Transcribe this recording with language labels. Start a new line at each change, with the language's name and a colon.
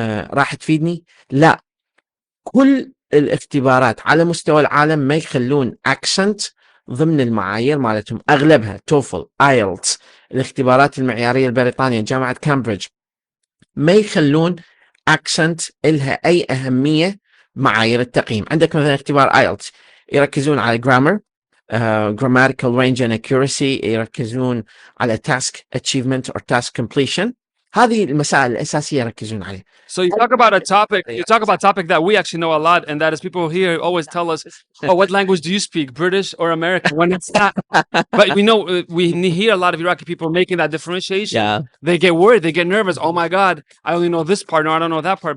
Arabic: راح تفيدني؟ لا، كل الاختبارات على مستوى العالم ما يخلون اكسنت ضمن المعايير مالتهم، اغلبها توفل، ايلتس، الاختبارات المعيارية البريطانية، جامعة كامبريدج، ما يخلون اكسنت إلها اي اهمية معايير التقييم. عندك مثلا اختبار ايلتس يركزون على
English: grammar, grammatical range and accuracy،
Arabic: يركزون على
English: task achievement or task completion.
Arabic: هذه المسائل الأساسية يركزون عليها.
English: So you talk about a topic. You talk about a topic that we actually know a lot, and that is people here always tell us, "Oh, what language do you speak, British or American?" When it's not, but we know we hear a lot of Iraqi people making that differentiation. Yeah. They get worried, they get nervous. Oh my God, I only know this part, no, I don't know that part.